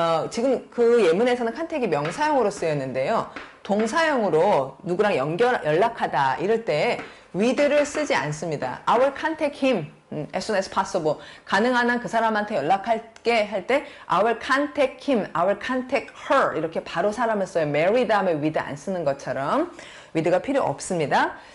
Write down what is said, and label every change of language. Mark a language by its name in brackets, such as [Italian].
[Korean] 지금 그 예문에서는 컨택이 명사형으로 쓰였는데요. 동사형으로 누구랑 연락하다 이럴 때 with를 쓰지 않습니다. [English] I will contact him as soon as possible. [Korean] 가능한 한 그 사람한테 연락할게 할 때 [English] I will contact him, I will contact her [Korean] 이렇게 바로 사람을 써요. marry 다음에 with 안 쓰는 것처럼 with가 필요 없습니다.